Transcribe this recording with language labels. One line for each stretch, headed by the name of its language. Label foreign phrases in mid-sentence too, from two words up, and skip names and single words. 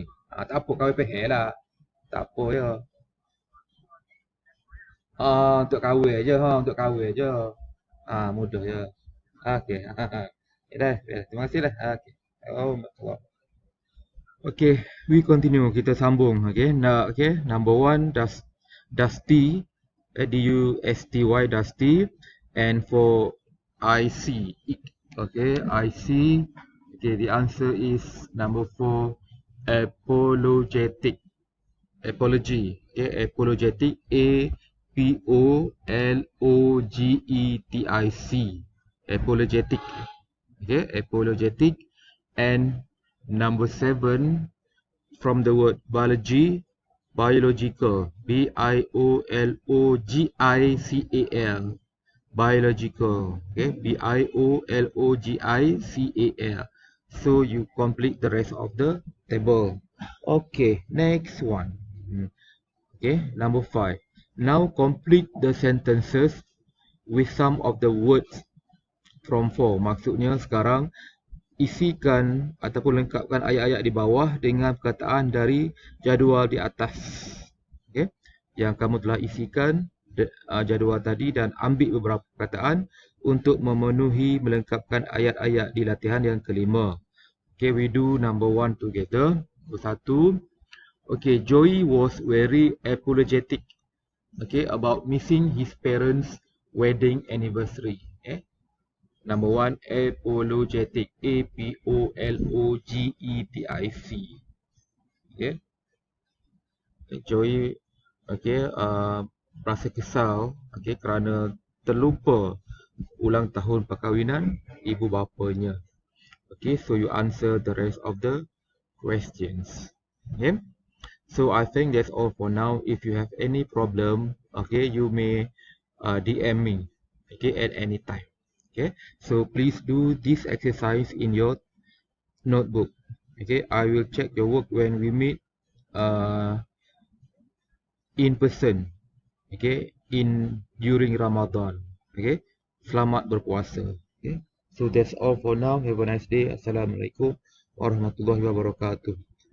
Malay: Tak apa kau PH lah. Tak apa ya. Untuk kahwin aja untuk kahwin aja. Mudah ya. Okey. Ya dah, ya, terima kasih lah.
English: Okey. Oh, okay, we continue.
Malay: Kita sambung.
English: Okay, okay. Number one, Dusty, D-U-S-T-Y, Dusty, and for I-C. Okay, I-C. Okay, the answer is number four, apologetic. Apology. Okay, apologetic. A-P-O-L-O-G-E-T-I-C. Apologetic. Okay, apologetic. And number seven, from the word biology, biological, B-I-O-L-O-G-I-C-A-L, biological, okay, B-I-O-L-O-G-I-C-A-L. So you complete the rest of the table. Okay, next one. Okay, number five. Now complete the sentences with some of the words from four.
Malay: Maksudnya sekarang isikan ataupun lengkapkan ayat-ayat di bawah dengan perkataan dari jadual di atas.
English: Okay?
Malay: Yang kamu telah isikan jadual tadi dan ambil beberapa perkataan untuk memenuhi melengkapkan ayat-ayat di latihan yang kelima.
English: Okay, we do number one together.
Malay: Satu.
English: Okay, Joey was very apologetic. Okay, about missing his parents' wedding anniversary. Okay. Number one, apologetic. A-P-O-L-O-G-E-T-I-C. Okay.
Malay: Joey, okay, rasa kesal, okay, kerana terlupa ulang tahun perkahwinan ibu bapanya.
English: Okay, so you answer the rest of the questions. Okay. So I think that's all for now. If you have any problem, okay, you may DM me, okay, at any time. Okay, so please do this exercise in your notebook. Okay, I will check your work when we meet in person. Okay, during Ramadan. Okay,
Malay: selamat berpuasa.
English: Okay, so that's all for now. Have a nice day.
Arabic: السلام عليكم ورحمة الله وبركاته.